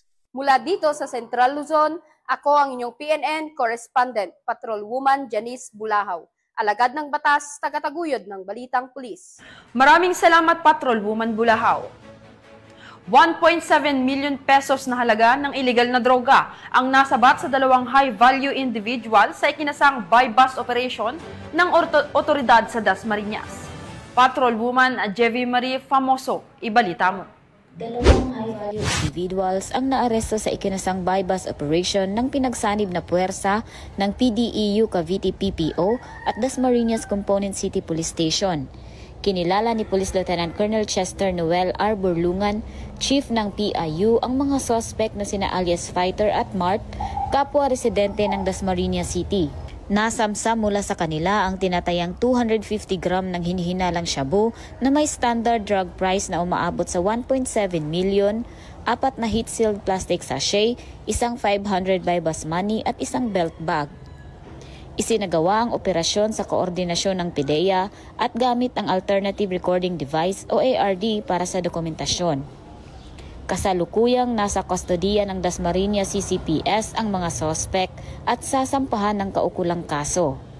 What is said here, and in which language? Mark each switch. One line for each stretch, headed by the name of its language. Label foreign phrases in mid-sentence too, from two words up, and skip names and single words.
Filipino: Mula dito sa Central Luzon, ako ang inyong PNN Correspondent, Patrolwoman Janice Bulahaw. Alagad ng batas, tagataguyod ng Balitang Pulis. Maraming salamat, Patrolwoman Bulahaw. 1.7 million pesos na halaga ng illegal na droga ang nasabat sa 2
English: high-value individual
Filipino: sa ikinasang
English: buy-bust operation
Filipino: ng otoridad sa Dasmariñas. Patrolwoman Jevi Marie Famoso, ibalita mo. 2
English: high-value individuals
Filipino: ang naaresto sa ikinasang
English: buy-bust operation
Filipino: ng pinagsanib na puwersa ng PDEU Cavite PPO at Dasmariñas Component City Police Station. Kinilala ni Police Lieutenant Colonel Chester Noel R. Burlungan, Chief ng PIU, ang mga suspect na sina alias Fighter at Mart, kapwa residente ng Dasmariñas City. Nasamsam mula sa kanila ang tinatayang 250 gram ng hinihinalang shabu na may
English: standard drug price
Filipino: na umaabot sa 1.7 million, 4 na
English: heat-sealed plastic sachet,
Filipino: isang 500
English: buy-bust money
Filipino: at isang
English: belt bag.
Filipino: Isinagawa ang operasyon sa koordinasyon ng PIDEA at gamit ang Alternative Recording Device o ARD para sa dokumentasyon. Kasalukuyang nasa kustodiya ng Dasmariñas CCPS ang mga sospek at sasampahan ng kaukulang kaso.